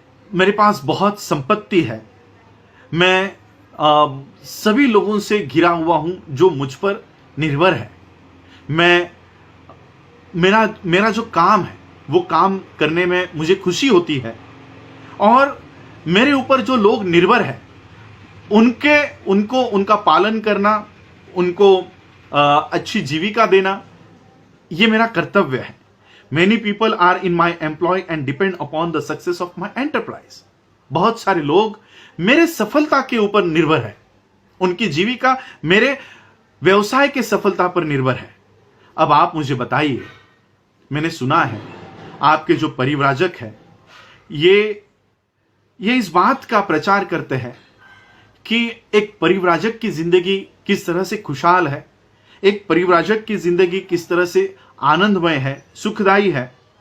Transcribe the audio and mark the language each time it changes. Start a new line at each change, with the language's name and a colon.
Hindi: मेरे पास बहुत संपत्ति है, मैं सभी लोगों से घिरा हुआ हूं जो मुझ पर निर्भर है, मेरा जो काम है वो काम करने में मुझे खुशी होती है, और मेरे ऊपर जो लोग निर्भर है उनका पालन करना, उनको अच्छी जीविका देना, ये मेरा कर्तव्य है।
English: Many people are in my employ and depend upon the success of my enterprise.
Hindi: बहुत सारे लोग मेरे सफलता के ऊपर निर्भर है, उनकी जीविका मेरे व्यवसाय के सफलता पर निर्भर है। अब आप मुझे बताइए, मैंने सुना है आपके जो परिव्राजक है ये इस बात का प्रचार करते हैं कि एक परिव्राजक की जिंदगी किस तरह से खुशहाल है, एक परिव्राजक की जिंदगी किस तरह से आनंदमय है, सुखदायी है।